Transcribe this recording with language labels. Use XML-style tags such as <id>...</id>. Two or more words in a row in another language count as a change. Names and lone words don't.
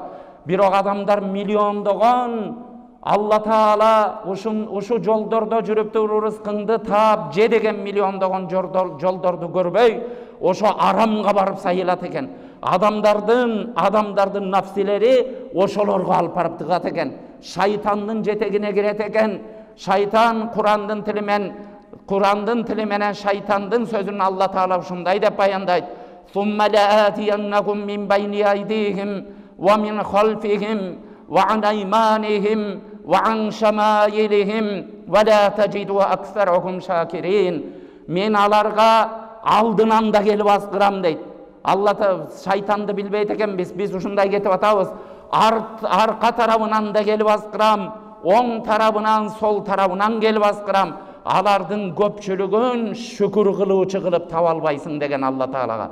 <ky>Бирок адамдар миллиондогон Алла Таала ушу жолдордо жүрүп туруп рызкыңды таап же деген миллиондогон жолдорду көрбөй, ошо арамга барып сайылат экен. Адамдардын нафсилери ошолорго алып барып тыгат экен. Шайтандын жетегине кирет экен. Шайтан Кур'андын тили менен шайтандын сөзүн Алла Таала ушундай деп баяндайт.</ky> <ar>ثم لآتينهم من بين أيديهم ومن خلفهم وعن أيمانهم وعن شمائلهم ولا تجد أكثرهم شاكرين.</ar> <ky>Мен аларга алдынан да келип аскырам дейт. Алла шайтанды билбейт экенбиз, биз ушундай кетип атабыз. Арка тарабынан да келип аскырам, оң тарабынан, сол тарабынан келип аскырам. Алардын көпчүлүгүн шүкүр кылуучу кылып таба албайсың деген Алла Таалага.</ky>